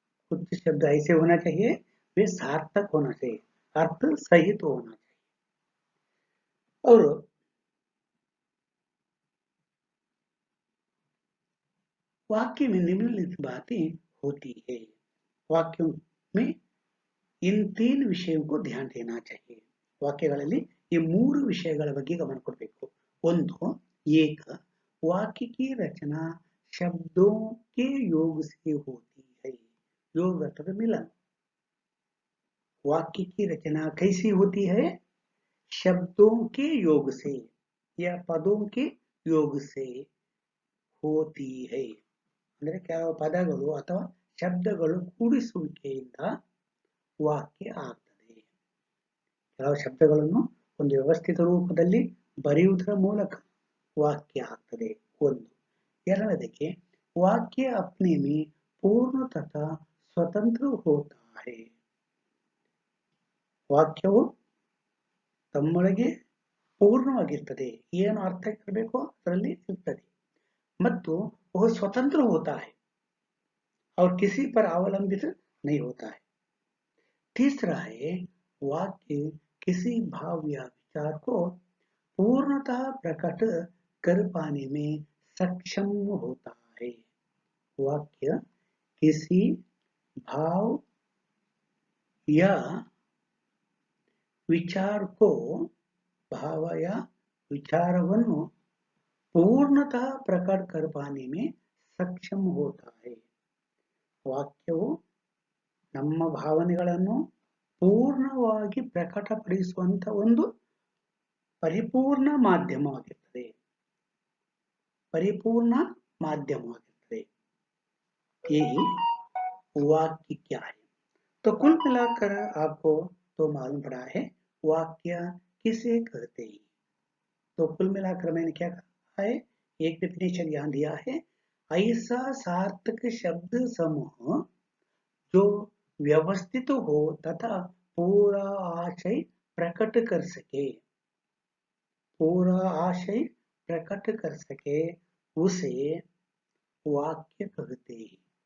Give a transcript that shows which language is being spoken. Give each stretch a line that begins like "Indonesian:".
Hindi: कुछ शब्द ऐसे होना चाहिए, वे सार्थक होना चाहिए, अर्थ सहित होना चाहिए। और वाक्य में निम्नलिखित बातें होती है। वाक्यों में इन 3
Kannada: ವಿಷಯಕ್ಕೂ
Hindi: को ध्यान देना चाहिए।
Kannada: ವಾಕ್ಯಗಳಲ್ಲಿ ಈ 3 ವಿಷಯಗಳ ಬಗ್ಗೆ ಗಮನ ಕೊಡಬೇಕು। ಒಂದು,
Hindi: एक वाक्य की रचना शब्दों के योग से होती है। योग अर्थात मिलन। वाक्य की रचना कैसी होती है? शब्दों के योग से या पदों के योग से होती है।
Kannada: ಅಂದ್ರೆ ಕೆಲವು ಪದಗಳು ಅಥವಾ ಶಬ್ದಗಳು ಕೂಡಿಸುವಿಕೆಯಿಂದ ವಾಕ್ಯ ಆಗ್ತದೆ. ಕೆಲವು ಶಬ್ದಗಳನ್ನು ಒಂದು ವ್ಯವಸ್ಥಿತ ರೂಪದಲ್ಲಿ ಬರೆಯುವುದರ ಮೂಲಕ वाक्य ಆಗ್ತದೆ। ಒಂದು. ಎರಡನೇದಕ್ಕೆ
Hindi: वाक्य अपने में पूर्ण तथा स्वतंत्र होता है।
Kannada: ವಾಕ್ಯವು ತಮ್ಮೊಳಗೆ ಪೂರ್ಣವಾಗಿರ್ತದೆ, ಏನು ಅರ್ಥ ಇರಬೇಕೋ ಅದರಲ್ಲಿ ಇರ್ತದೆ ಮತ್ತು
Hindi: वह स्वतंत्र होता है और किसी पर अवलंबित नहीं होता है। तीसरा है, वाक्य किसी भाव या विचार को पूर्णतः प्रकट कर पाने में सक्षम होता है। वाक्य किसी भाव या विचार को, भाव या विचारವನ್ನು पूर्णतः प्रकट कर पाने में सक्षम होता है।
Kannada: ವಾಕ್ಯವು ನಮ್ಮ ಭಾವನೆಗಳನ್ನು ಪೂರ್ಣವಾಗಿ ಪ್ರಕಟಪಡಿಸುವಂತ ಒಂದು ಪರಿಪೂರ್ಣ ಮಾಧ್ಯಮವಾಗಿರ್ತದೆ।
Hindi: परिपूर्ण माध्यम होते हैं। यही वाक्य क्या है? तो कुल मिलाकर आपको तो मालूम पड़ा है, वाक्य किसे कहते हैं। तो कुल मिलाकर मैंने क्या कहा है, एक डेफिनेशन यहाँ दिया है, ऐसा सार्थक शब्द समूह जो व्यवस्थित हो तथा पूरा आशय प्रकट कर सके, पूरा आशय प्रकट कर सके, उसे वाक्य कहते हैं।